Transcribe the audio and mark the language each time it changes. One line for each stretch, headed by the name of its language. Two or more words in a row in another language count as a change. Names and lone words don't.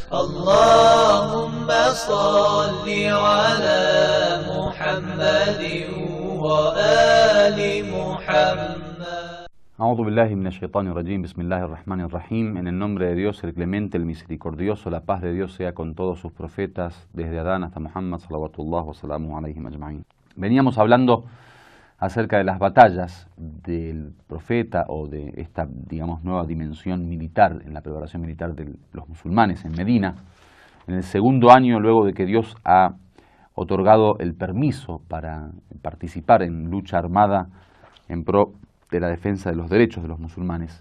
Arabic: اللهم صل على محمد وآل محمد. أعوذ بالله من الشيطان الرجيم، بسم الله الرحمن الرحيم.
Spanish: En el nombre de Dios, el clemente, el misericordioso, la paz de Dios sea con todos sus profetas, desde Adán hasta Muhammad,
Arabic: صلوات الله وسلامه عليهم أجمعين.
Spanish: Veníamos hablando acerca de las batallas del profeta o de esta, digamos, nueva dimensión militar en la preparación militar de los musulmanes en Medina. En el segundo año, luego de que Dios ha otorgado el permiso para participar en lucha armada en pro de la defensa de los derechos de los musulmanes.